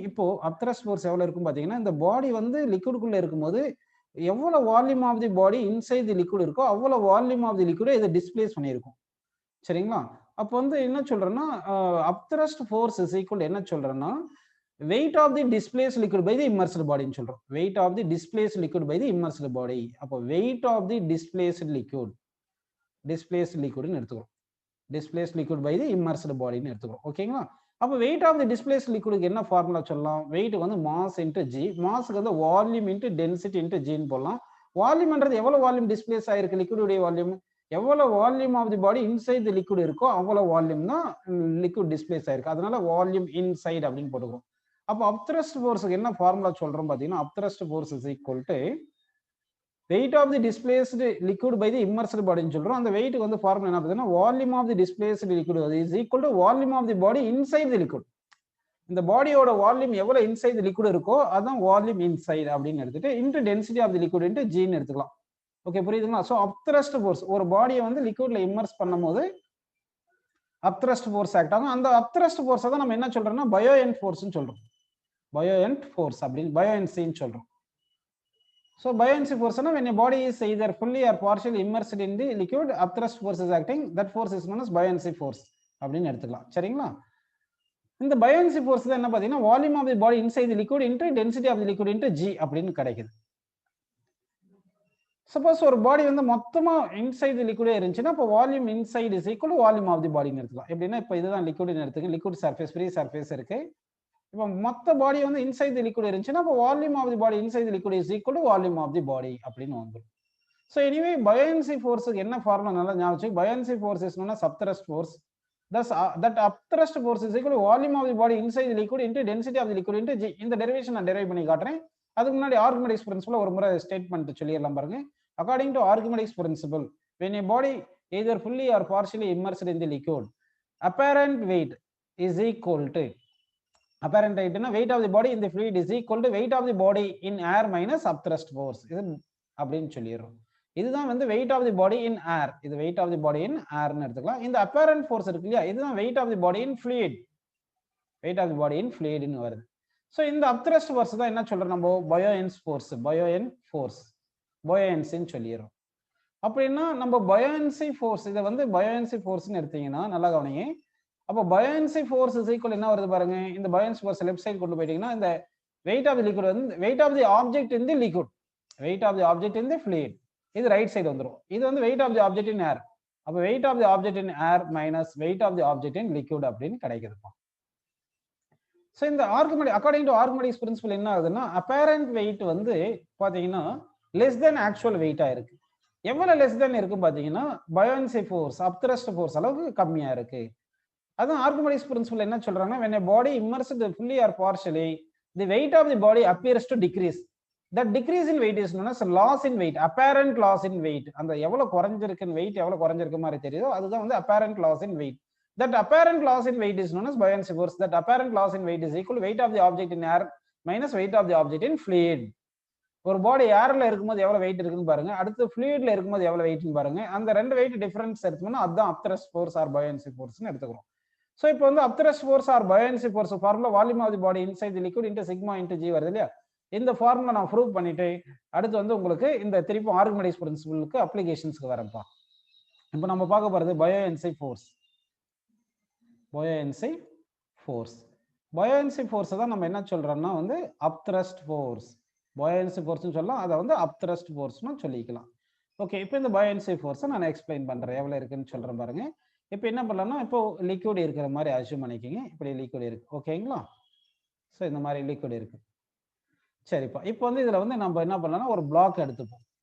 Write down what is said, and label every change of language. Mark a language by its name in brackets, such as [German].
[Tamil] இப்போ upthrust force எவ்வளவு இருக்கும் பார்த்தீங்கன்னா இந்த பாடி வந்து லிக்விட்குள்ள இருக்கும்போது எவ்வளவு volume of the body inside the liquid இருக்கோ அவ்வளவு வால்யூம் ஆஃப் தி லிக்விட் இதை டிஸ்பிளேஸ் பண்ணியிருக்கும். சரிங்களா? அப்போ வந்து என்ன சொல்றேன்னா அப்த்ரஸ்ட் ஃபோர்ஸ் இஸ் ஈக்குவல் என்ன சொல்றேன்னா [English] weight of the displaced liquid by the immersed body [Tamil] ன்னு சொல்றோம். [English] weight of the displaced liquid by the immersed body. [Tamil] அப்போ [English] weight of the displaced liquid [Tamil] ன்னு எடுத்துக்கிறோம். [English] displaced liquid by the immersed body [Tamil] ன்னு எடுத்துக்கிறோம். ஓகேங்களா? அப்போ weight of the displaced liquidக்கு என்ன ஃபார்முலா சொல்லலாம்? [English] weight வந்து mass into g, massக்கு வந்து volume into density into g [Tamil] ன்னு போடலாம். வால்யூம்ன்றது எவ்வளவு வால்யூம் டிஸ்பிளேஸ் ஆயிருக்கு லிக்விடுடைய வால்யூம், எவ்வளவு volume of the body inside the liquid இருக்கோ அவ்வளவு வால்யூம் தான் லிக்விட் டிஸ்பிளேஸ் ஆயிருக்கு. அதனால வால்யூம் இன்சைட் அப்படின்னு போட்டுக்கிறோம். அப்போ அப்த்ரஸ்ட் ஃபோர்ஸ்க்கு என்ன ஃபார்முலா சொல்றோம் பார்த்தீங்கன்னா upthrust force is equal to [English] weight of the displaced liquid by the immersed body [Tamil] ன்னு சொல்றோம். அந்த வெயிட்க்கு வந்து ஃபார்முலா என்ன பார்த்தீங்கன்னா volume of the displaced liquid is equal to volume of the body inside the liquid. இந்த பாடியோட வால்யூம் எவ்வளவு inside the liquid இருக்கோ அதான் வால்யூம் இன்சைட் அப்படின்னு எடுத்துட்டு into density of the liquid into ஜின்னு எடுத்துக்கலாம். ஓகே, புரியுதுங்களா? ஸோ அப்த்ரஸ்ட் ஃபோர்ஸ் ஒரு பாடியை வந்து லிக்விட்ல இம்மர்ஸ் பண்ணும்போது அப்த்ரஸ்ட் ஃபோர்ஸ் ஆக்ட் ஆகும். அந்த அப்த்ரஸ்ட் ஃபோர்ஸை தான் நம்ம என்ன சொல்றோம்னா பயோஎன்ட் ஃபோர்ஸ்னு சொல்றோம். பயோஎன்ட் ஃபோர்ஸ் அப்படின்னு பயோஎன்சின்னு சொல்றோம். So பயோஎன்சி ஃபோர்ஸ்னா [English] when a body is either fully or partially immersed in the liquid, upthrust force is acting. That force is known as buoyancy force [Tamil] அப்படின்னு எடுத்துக்கலாம். சரிங்களா? இந்த பயோஎன்சி ஃபோர்ஸ் தான் என்ன பார்த்தீங்கன்னா volume of the body inside the liquid into density of the liquid into G அப்படின்னு கிடைக்குது. Suppose ஒரு பாடி வந்து மொத்தமா இன்சைட் தி லிக்விடே இருந்துச்சுன்னா அப்போ volume inside is equal volume of the பாடின்னு எடுத்துக்கலாம். எப்படின்னா இப்போ இதுதான் லிக்விட்னு எடுத்துக்க, லிக்விட் சர்ஃபேஸ் ஃப்ரீ சர்ஃபேஸ் இருக்கு. இப்போ மொத்த பாடி வந்து இன்சைட் தி லிக்விட் இருந்துச்சுன்னா அப்போ volume of the body inside the liquid is equal to volume of the பாடி அப்படின்னு வந்துடும். ஸோ எனிவே பயோஎன்சி ஃபோர்ஸுக்கு என்ன ஃபார்முலா நல்லா ஞாபகம். பயோஎன்சி force is known as upthrust force. [English] Thus, that upthrust force is equal to volume of the body inside the liquid into density of the liquid into g. [Tamil] இந்த derivation நான் derive பண்ணி காட்டுறேன். அதுக்கு முன்னாடி Archimedes principal ஒரு முறை statement சொல்லிடலாம் பாருங்க. [English] According to Archimedes principle, when a body either fully or partially immersed in the liquid, apparent weight is equal to apparent weight na weight of the body in the fluid is equal to weight of the body in air minus upthrust force. [Tamil] இது அப்படின்னு சொல்லிடுறோம். இதுதான் வந்து weight of the body in air. இது weight of the body in air ன்னு எடுத்துக்கலாம். இந்த apparent force இருக்கு இல்லையா, இதுதான் weight of the body in fluid. [English] weight of the body in fluid [Tamil] ன்னு வருது. ஸோ இந்த upthrust force தான் என்ன சொல்றோம் நம்ம buoyant force, buoyant force, buoyancyன்னு சொல்லிடுறோம். அப்படின்னா நம்ம buoyancy force இதை வந்து buoyancy forceன்னு எடுத்தீங்கன்னா நல்லா கவனிங்க. அப்போ buoyancy force is equal என்ன வருது பாருங்க. இந்த buoyancy force லெஃப்ட் சைடு கொண்டு போயிட்டீங்கன்னா இந்த weight of the liquid வந்து weight of the object in the liquid, weight of the object in the fluid, இது ரைட் சைடு வந்துடும். இது வந்து weight of the object in air. அப்போ weight of the object in air minus weight of the object in liquid அப்படின்னு கிடைக்குதுப்பா. So இந்த Archimedes according to Archimedes principal என்ன ஆகுதுன்னா apparent wait வந்து பார்த்தீங்கன்னா லெஸ் தென் ஆக்சுவல் வெயிட்டா இருக்கு. எவ்வளவு லெஸ் தென் இருக்கு பார்த்தீங்கன்னா பயோன்சி ஃபோர்ஸ் அப்த்ரஸ்ட் ஃபோர்ஸ் அளவுக்கு கம்மியா இருக்கு. அதான் ஆர்கிமெடிஸ் பிரின்சிபல் என்ன சொல்றாங்கன்னா [English] when a body immersed fully or partially, the weight of the body appears to decrease. That decrease in weight is known as loss in weight, apparent loss in weight. [Tamil] அந்த எவ்வளவு குறைஞ்சிருக்குன்னு wait எவ்வளவு குறைஞ்சிருக்க மாதிரி தெரியுதோ அதுதான் வந்து apparent loss in weight. [English] That apparent loss in weight is known as buoyancy force. That apparent loss in weight is equal to weight of the object in air minus weight of the object in fluid. [Tamil] ஒரு பாடி ஏர்ல இருக்கும்போது எவ்வளவு wait இருக்குன்னு பாருங்க, அடுத்து ஃப்ளூயிட்ல இருக்கும்போது எவ்வளவு வெயிட்னு பாருங்க. அந்த ரெண்டு வெயிட் டிஃபரன்ஸ் எடுத்தோம்னா அதுதான் அப்த்ரஸ்ட் ஃபோர்ஸ் ஆர் buoyancy forceன்னு எடுத்துக்கிறோம். ஸோ இப்போ வந்து upthrust fours are buoyancy force formula volume of the body inside the liquid into sigma into G வருது இல்லையா. இந்த ஃபார்முலா நான் ப்ரூவ் பண்ணிட்டு அடுத்து வந்து உங்களுக்கு இந்த திருப்பி ஆர்கிமெடிஸ் பிரின்சிபலுக்கு அப்ளிகேஷன்ஸ்க்கு வரப்பா. இப்போ நம்ம பார்க்க போறது buoyancy force. buoyancy force, buoyancy force தான் நம்ம என்ன சொல்றோம்னா வந்து upthrust force. buoyancy force ன்னு சொல்லலாம், அதை வந்து upthrust force ன்னு சொல்லிக்கலாம். ஓகே, இப்போ இந்த buoyancy force நான் எக்ஸ்பிளைன் பண்றேன் எவ்வளவு இருக்குன்னு சொல்றேன் பாருங்க. இப்போ என்ன பண்ணலாம்னா இப்போ லிக்விட் இருக்கிற மாதிரி அஸ்யூம் பண்ணிக்கோங்க. இப்படி லிக்விட் இருக்கு ஓகேங்களா. ஸோ இந்த மாதிரி லிக்விட் இருக்கு. சரிப்பா, இப்போ வந்து இதுல வந்து நம்ம என்ன பண்ணலாம்னா ஒரு பிளாக் எடுத்துப்போம்.